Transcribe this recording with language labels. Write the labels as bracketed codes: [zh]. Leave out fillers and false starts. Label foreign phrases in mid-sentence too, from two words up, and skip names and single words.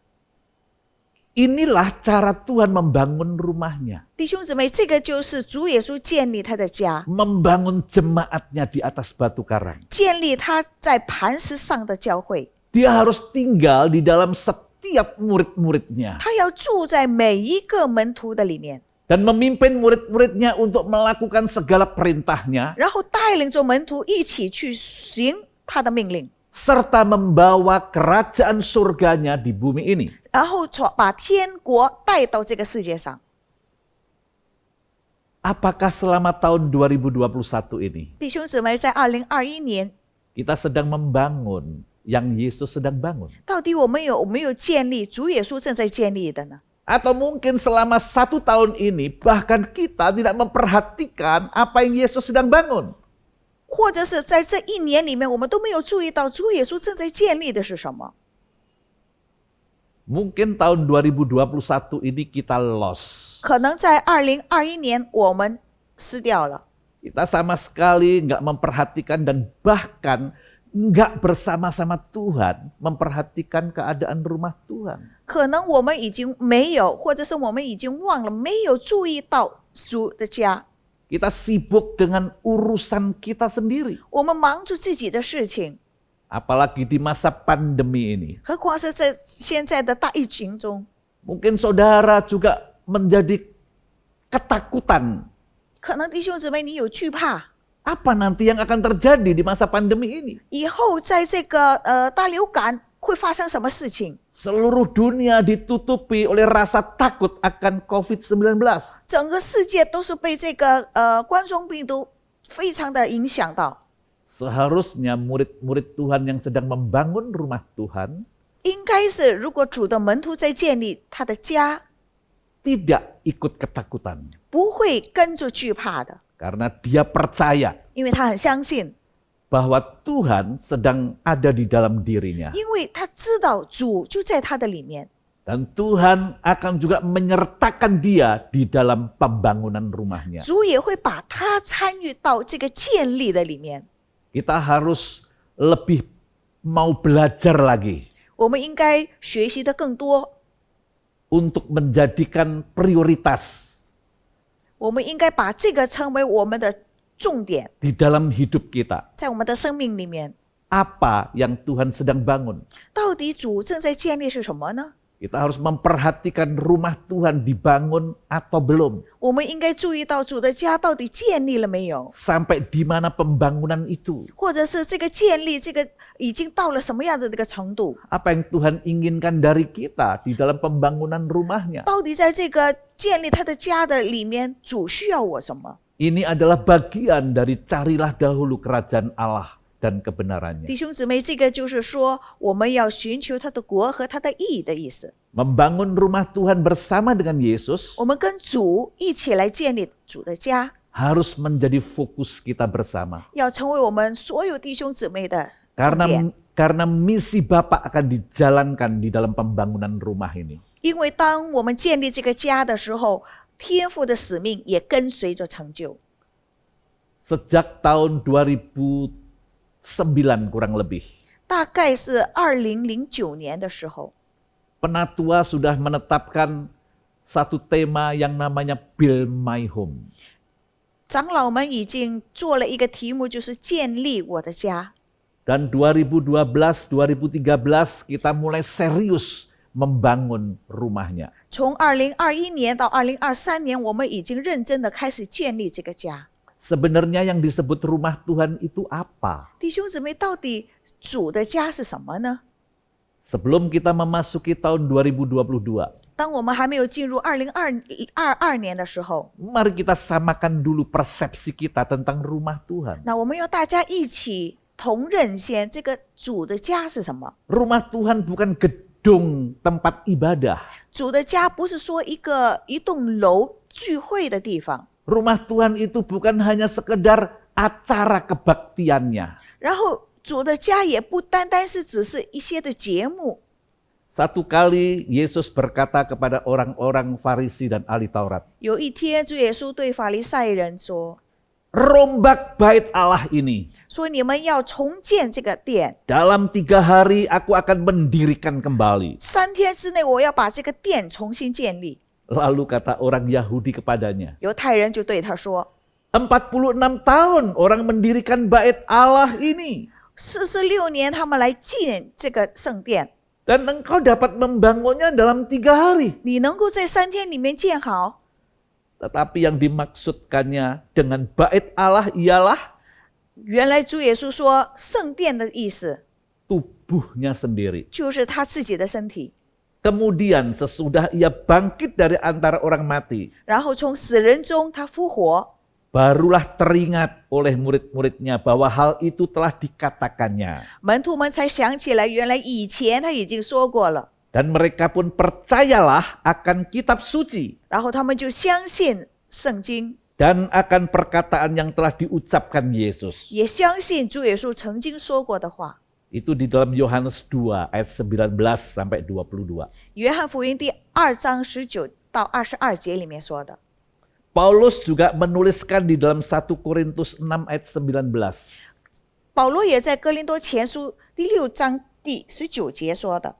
[id] Inilah cara Tuhan membangun rumahnya. [zh] 弟兄姊妹，这个就是主耶稣建立他的家， [id] Membangun jemaatnya di atas batu karang. [zh] 建立他在磐石上的教会。 [id] Dia harus tinggal di dalam setiap murid-muridnya. [zh] 他要住在每一个门徒的里面， [id] Dan memimpin murid-muridnya untuk melakukan segala perintahnya. [zh] 然后带领着门徒一起去行他的命令， [id] Serta membawa kerajaan surganya di bumi ini. [zh] 然后把天国带到这个世界上。 [id] Apakah selama tahun 2021 ini [zh] 弟兄姊妹，在2021年， [id] kita sedang membangun yang Yesus sedang bangun? [zh] 到底我们有没有建立主耶稣正在建立的呢？ [id] Atau mungkin selama 1 tahun ini bahkan kita tidak memperhatikan apa yang Yesus sedang bangun. [zh] 或者是在这1年里面，我们都没有注意到主耶稣正在建立的是什么？ [id] Mungkin tahun 2021 ini kita lost. [zh] 可能在2021年我们失掉了， [id] Kita sama sekali nggak memperhatikan dan bahkan nggak bersama-sama Tuhan memperhatikan keadaan rumah Tuhan. [zh] 可能我们已经没有，或者是我们已经忘了，没有注意到主的家。 [id] Kita sibuk dengan urusan kita sendiri. [zh] 我们忙着自己的事情， [id] Apalagi di masa pandemi ini. [zh] 何况是在现在的大疫情中， [id] Mungkin saudara juga menjadi ketakutan. [zh] 可能弟兄姊妹你有惧怕， [id] Apa nanti yang akan terjadi di masa pandemi ini? [zh] 以后在这个大流感会发生什么事情？ [id] Seluruh dunia ditutupi oleh rasa takut akan COVID-19. [zh] 整个世界都是被这个冠状病毒非常的影响到。 [id] Seharusnya murid-murid Tuhan yang sedang membangun rumah Tuhan [zh] 应该是，如果主的门徒在建立他的家， [id] tidak ikut ketakutan. [zh] 不会跟着惧怕的， [id] Karena dia percaya [zh] 因为他很相信， [id] bahwa Tuhan sedang ada di dalam dirinya. [zh] 因为他知道主就在他的里面， [id] Dan Tuhan akan juga menyertakan dia di dalam pembangunan rumahnya. [zh] 主也会把他参与到这个建立的里面。 [id] Kita harus lebih mau belajar lagi [zh] 我们应该学习的更多， [id] untuk menjadikan prioritas [zh] 我们应该把这个成为我们的重点， [id] di dalam hidup kita. [zh] 在我们的生命里面， [id] Apa yang Tuhan sedang bangun? [zh] 到底主正在建立是什么呢？ [id] Kita harus memperhatikan rumah Tuhan dibangun atau belum. [zh] 我们应该注意到主的家到底建立了没有， [id] Sampai di mana pembangunan itu. [zh] 或者是这个建立这个已经到了什么样子的一个程度？ [id] Apa yang Tuhan inginkan dari kita di dalam pembangunan rumahnya. [zh] 到底在这个建立他的家的里面，主需要我什么？ [id] Ini adalah bagian dari carilah dahulu kerajaan Allah dan kebenarannya. [zh] 弟兄姊妹，这个就是说，我们要寻求他的国和他的义的意思。 [id] Membangun rumah Tuhan bersama dengan Yesus [zh] 我们跟主一起来建立主的家， [id] harus menjadi fokus kita bersama. [zh] 要成为我们所有弟兄姊妹的重点。 [id] Karena misi Bapa akan dijalankan di dalam pembangunan rumah ini. [zh] 因为当我们建立这个家的时候，天父的使命也跟随着成就。 [id] Sejak tahun 2009 kurang lebih, [zh] 大概是2009年的时候， [id] Penatua sudah menetapkan satu tema yang namanya Build My Home. [zh] 长老们已经做了一个题目，就是建立我的家。 [id] Dan 2012-2013 kita mulai serius membangun rumahnya. [zh] 从2021年到2023年，我们已经认真的开始建立这个家。 [id] Sebenarnya yang disebut rumah Tuhan itu apa? [zh] 弟兄姊妹，到底主的家是什么呢？ [id] Sebelum kita memasuki tahun 2022, [zh] 当我们还没有进入2022年的时候， [id] mari kita samakan dulu persepsi kita tentang rumah Tuhan. [zh] 那我们要大家一起同认先，这个主的家是什么？ [id] Rumah Tuhan bukan gedung tempat ibadah. [zh] 主的家不是说一栋楼聚会的地方， [id] Rumah Tuhan itu bukan hanya sekedar acara kebaktiannya. [zh] 然后主的家也不单单是只是一些的节目。 [id] Satu kali Yesus berkata kepada orang-orang Farisi dan ahli Taurat, [zh] 有一天，主耶稣对法利赛人说 [id] rombak bait Allah ini. [zh] 说你们要重建这个殿， [id] Dalam 3 hari aku akan mendirikan kembali. [zh] 3 天之内我要把这个殿重新建立。 [id] Lalu kata orang Yahudi kepadanya, [zh] 犹太人就对他说 [id] 46 tahun orang mendirikan bait Allah ini. [zh] ：46 年他们来建这个圣殿， [id] Dan engkau dapat membangunnya dalam 3 hari. [zh] 你能够在3天里面建好。 [id] Tetapi yang dimaksudkannya dengan bait Allah ialah [zh] 原来主耶稣说圣殿的意思 [id] tubuhnya sendiri. [zh] 就是他自己的身体， [id] Kemudian sesudah ia bangkit dari antara orang mati, [zh] 然后从死人中他复活， [id] barulah teringat oleh murid-muridnya bahwa hal itu telah dikatakannya. [zh] 门徒们才想起来，原来以前他已经说过了， [id] Dan mereka pun percayalah akan kitab suci [zh] 然后他们就相信圣经， [id] dan akan perkataan yang telah diucapkan Yesus. [zh] 也相信主耶稣曾经说过的话。 [id] Itu di dalam Yohanes 2 ayat 19 sampai 22. [zh] 约翰福音第2章19到22节里面说的。 [id] Paulus juga menuliskan di dalam 1 Korintus 6 ayat 19. [zh] 保罗也在哥林多前书第6章第19节说的。